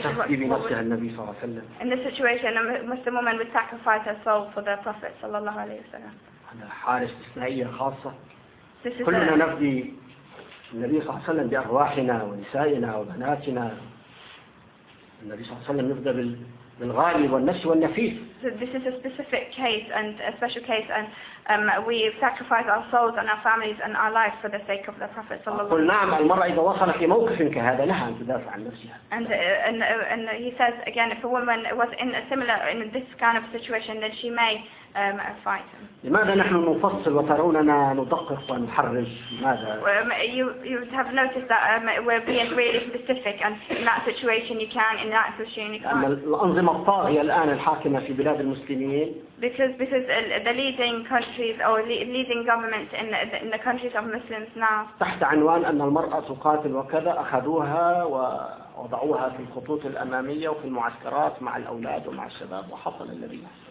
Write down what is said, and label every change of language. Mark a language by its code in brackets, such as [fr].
[en] In this situation, a Muslim woman would sacrifice her soul for the Prophet [ar] صلى الله عليه وسلم. حالة استثنائية خاصة. كلنا نفدي النبي صلى الله عليه وسلم بأرواحنا ونسائنا وبناتنا. النبي صلى الله عليه وسلم نفدى بالغالي والنفس والنفيس. [en] So this is a specific case and a special case and we sacrifice our souls and our families and our lives for the sake of the Prophet [ar] صلى الله عليه وسلم. قل نعم المرأة إذا وصلت في موقف كهذا لها أن تدافع عن نفسها. [en] And he says again if a woman was in a similar in this kind of situation then she may fight. [ar] لماذا نحن نفصل وتروننا ندقق ونحرج ماذا؟ [en] You would have noticed that we're being really specific and in that situation you can in that situation you can't. [ar] الأنظمة الطاغية الآن الحاكمة في بلاد المسلمين. [en] Because the leading countries or leading governments in the countries of Muslims now. [ar] تحت عنوان أن المرأة تقاتل وكذا أخذوها و. وضعوها في الخطوط الأمامية وفي المعسكرات مع الأولاد ومع الشباب وحصل الذي